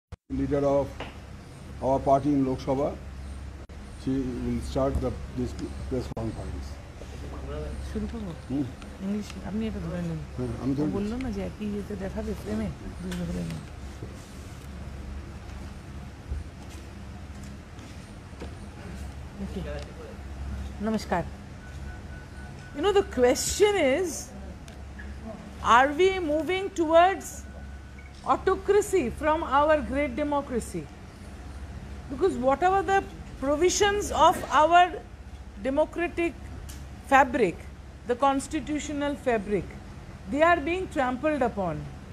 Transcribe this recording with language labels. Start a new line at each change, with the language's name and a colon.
English: leader of our party in Lok Sabha. She will start this press conference.
Bangla: শুরু করবো English আপনি এটা ধরে নিন আমি ও বললো না যে একই ইয়েতে দেখাবে ফ্রেমে দুটো ধরে নিন Namaskar.
English: You know, the question is, are we moving towards autocracy from our great democracy? Because whatever the provisions of our democratic fabric, the constitutional fabric, they are being trampled upon.